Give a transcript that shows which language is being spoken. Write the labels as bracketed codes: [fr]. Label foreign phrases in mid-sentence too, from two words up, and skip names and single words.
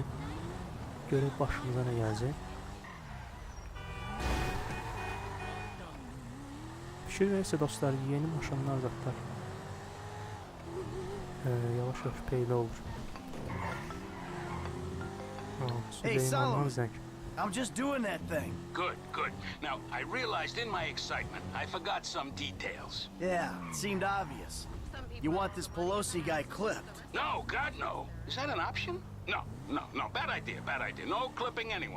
[az] Görək başımıza nə gələcək. Fikir verirsə dostlar, yeni maşınlar zaten yavaş-yavaş peyda olur. [en] Hey, Salam! I'm just doing that thing. Good, good. Now, I realized in my excitement, I forgot some details. Yeah, it seemed obvious. You want this Pelosi guy clipped? No, God, no. Is that an option? No, no, no. Bad idea, bad idea. No clipping anyone.